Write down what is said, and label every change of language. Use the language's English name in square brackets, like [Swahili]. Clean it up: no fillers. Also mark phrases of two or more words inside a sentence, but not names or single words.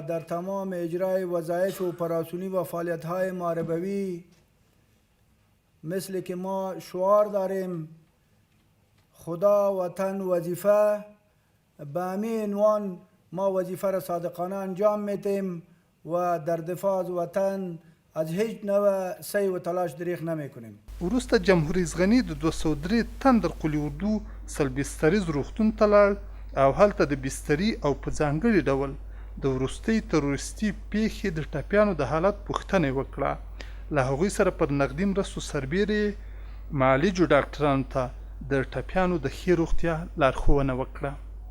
[Persian] در تمام اجرای وظایف اپراسیونی و فعالیت‌های محاربوی مثل که ما شعار داریم خدا وطن وظیفه، به همین عنوان ما وظیفه را صادقانه انجام میتیم و در دفاع از وطن از هیچ نوع سعی و تلاش دریغ نمی کنیم. [Pashto] وروسته جمهور رئیس غني د 203 تندر قلي اردو سلبستریز روغتون ته لاړ او هلته د بستري او په ځانګړي ډول د وروستۍ تروریستي پیښې د ټپیانو د حالت پوښتنه وکړه. له هغوی سره پر نقدي مرستو سربیرې معالجو ډاکټرانو ته د ټپیانو د ښې روغتیا لارښوونه وکړه.